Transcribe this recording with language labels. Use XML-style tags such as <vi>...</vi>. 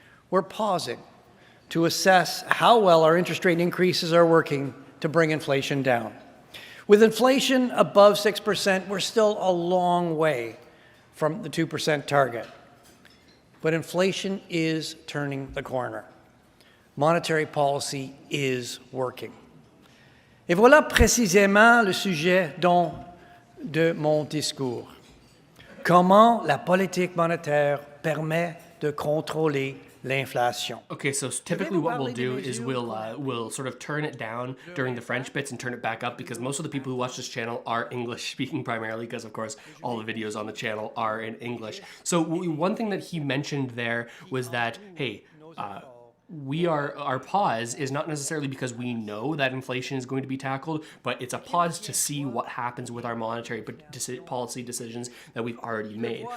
<en>We're pausing to assess how well our interest rate increases are working to bring inflation down. With inflation above 6%, we're still a long way from the 2% target. But inflation is turning the corner. Monetary policy is working.</en> <fr>Et voilà précisément le sujet de mon discours. Comment la politique monétaire permet de contrôler l'inflation.</fr> <en>Okay, so typically what we'll do is we'll sort of turn it down during the French bits and turn it back up, because most of the people who watch this channel are English speaking primarily, because of course all the videos on the channel are in English. So one thing that he mentioned there was that, hey, our pause is not necessarily because we know that inflation is going to be tackled, but it's a pause to see what happens with our monetary policy decisions that we've already made.</en>